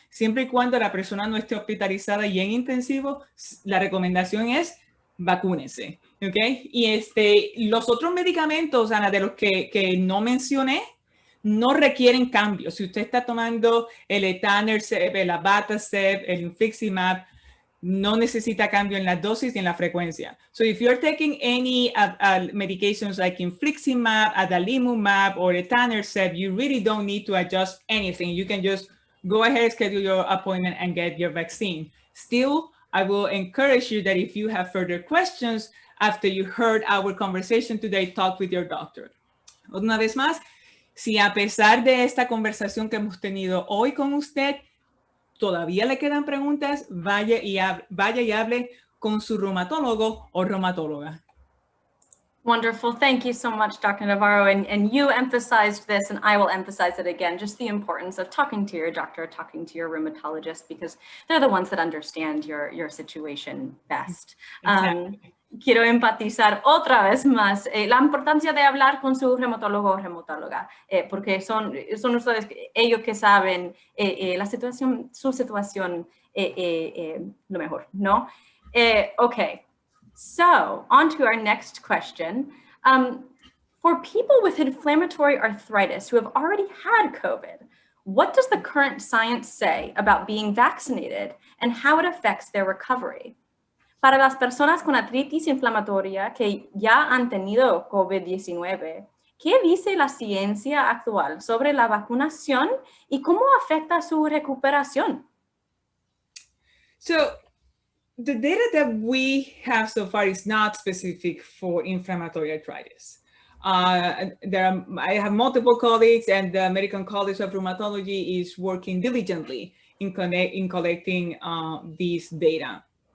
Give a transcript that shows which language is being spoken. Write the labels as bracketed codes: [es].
[es] Siempre y cuando la persona no esté hospitalizada y en intensivo, la recomendación es vacúnese. ¿Okay? Y los otros medicamentos, Ana, de los que no mencioné, no requieren cambios. Si usted está tomando el etanercept, el abatacept, el infliximab, no necesita cambio en la dosis ni en la frecuencia. [en] So if you're taking any medications like infliximab, adalimumab, or etanercept, you really don't need to adjust anything. You can just go ahead, schedule your appointment, and get your vaccine. Still, I will encourage you that if you have further questions after you heard our conversation today, talk with your doctor. [es] Una vez más, si a pesar de esta conversación que hemos tenido hoy con usted, todavía le quedan preguntas, vaya y hable con su reumatólogo o reumatóloga. [en] Wonderful. Thank you so much, Dr. Navarro. And you emphasized this, and I will emphasize it again, just the importance of talking to your doctor, talking to your rheumatologist, because they're the ones that understand your situation best. Exactly. [es] Quiero enfatizar otra vez más la importancia de hablar con su reumatólogo o reumatóloga, porque son ustedes, ellos que saben su situación lo mejor, ¿no? [en] Okay, so on to our next question. For people with inflammatory arthritis who have already had COVID, what does the current science say about being vaccinated and how it affects their recovery? [es] Para las personas con artritis inflamatoria que ya han tenido COVID-19, ¿qué dice la ciencia actual sobre la vacunación y cómo afecta su recuperación? [en] So, the data that we have so far is not specific for inflammatory arthritis. I have multiple colleagues, and the American College of Rheumatology is working diligently in collecting these data.